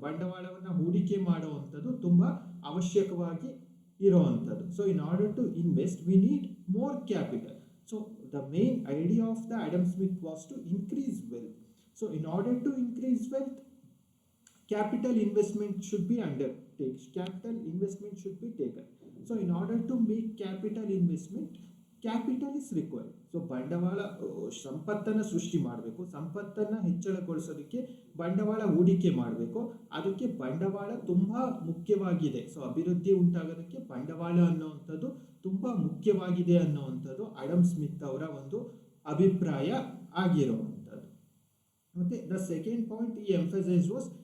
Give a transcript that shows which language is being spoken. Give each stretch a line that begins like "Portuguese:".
Kannada: ಬಂಡವಾಳವನ್ನು ಹೂಡಿಕೆ ಮಾಡುವಂಥದ್ದು ತುಂಬ ಅವಶ್ಯಕವಾಗಿ ಇರುವಂಥದ್ದು.
English: So in order to invest we need more capital. So the main idea of the Adam Smith was to increase wealth. So in order to increase wealth capital investment should be undertaken. Capital investment should be taken. So in order to make capital investment, capital is required.
Kannada: So ಬಂಡವಾಳ ಸಂಪತ್ತನ್ನು ಸೃಷ್ಟಿ ಮಾಡಬೇಕು, ಸಂಪತ್ತನ್ನು ಹೆಚ್ಚಳಗೊಳಿಸೋದಕ್ಕೆ ಬಂಡವಾಳ ಹೂಡಿಕೆ ಮಾಡಬೇಕು. ಅದಕ್ಕೆ ಬಂಡವಾಳ ತುಂಬ ಮುಖ್ಯವಾಗಿದೆ. ಸೊ ಅಭಿವೃದ್ಧಿ ಉಂಟಾಗೋದಕ್ಕೆ ಬಂಡವಾಳ ಅನ್ನುವಂಥದ್ದು ತುಂಬ ಮುಖ್ಯವಾಗಿದೆ ಅನ್ನುವಂಥದ್ದು ಆಡಮ್ ಸ್ಮಿತ್ ಅವರ ಒಂದು ಅಭಿಪ್ರಾಯ ಆಗಿರುವಂಥದ್ದು. ಮತ್ತು
English: the second point ಈ emphasise was